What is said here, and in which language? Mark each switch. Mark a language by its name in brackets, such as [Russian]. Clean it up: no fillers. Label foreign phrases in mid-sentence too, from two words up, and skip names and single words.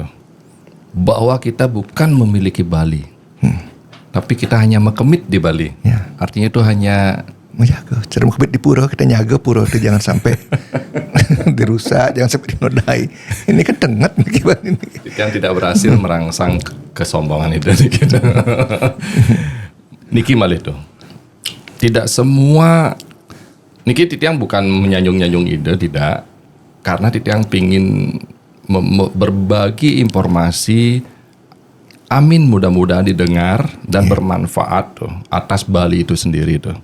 [Indonesian] Bahwa kita bukan memiliki Bali, tapi kita hanya mekemit di Bali. Ya. Artinya itu hanya menjaga. Cara mekemit di pura, kita nyaga pura itu jangan sampai dirusak, jangan sampai dinodai. Ini kan tenget gimana ini. Yang tidak berhasil merangsang kesombongan itu gitu. [Balinese] Niki malih tuh. [Indonesian] Tidak semua [Balinese] Niki Titiang [Indonesian] bukan menyanjung-nyanjung ide, tidak. Karena Titiang pingin berbagi informasi, amin mudah-mudahan didengar dan bermanfaat tuh atas Bali itu sendiri tuh.